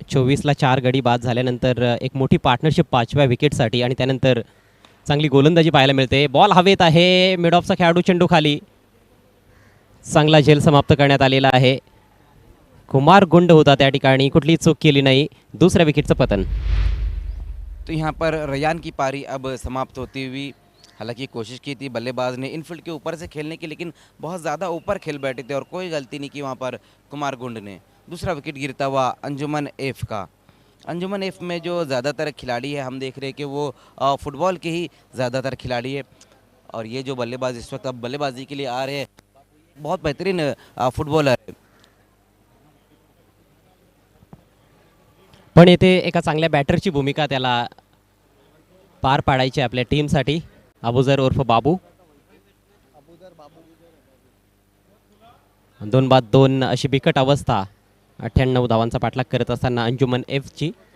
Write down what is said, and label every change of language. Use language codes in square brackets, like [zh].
[mr] 24ला 4 गडी बाद झाल्यानंतर एक मोठी पार्टनरशिप 5व्या विकेटसाठी आणि त्यानंतर चांगली गोलंदाजी पाहायला मिळते। बॉल हवेत आहे, मिड ऑफचा खेळाडू चेंडू खाली, चांगला झेल समाप्त करण्यात आलेला आहे। कुमार गुंड होता त्या ठिकाणी, कुठली चूक केली नाही, दुसऱ्या विकेटचं पतन। [hi] तो यहाँ पर रैयान की पारी अब समाप्त होती हुई। हालांकि कोशिश की थी बल्लेबाज ने इनफील्ड के ऊपर से खेलने की, लेकिन बहुत ज़्यादा ऊपर खेल बैठे थे और कोई गलती नहीं की वहाँ पर कुमार गुंड ने। दूसरा विकेट गिरता हुआ अंजुमन एफ का। अंजुमन एफ में जो ज़्यादातर खिलाड़ी है हम देख रहे हैं कि वो फुटबॉल के ही ज़्यादातर खिलाड़ी है, और ये जो बल्लेबाज इस वक्त अब बल्लेबाजी के लिए आ रहे हैं बहुत बेहतरीन फुटबॉलर है। [mr] पण येथे एका चांगल्या बॅटरची भूमिका त्याला पार पाडायची आपल्या टीमसाठी। अबुजर उर्फ बाबू 2-2 अशी बिकट अवस्था। 98 धावांचा पाठलाग करत असताना अंजुमन एफची।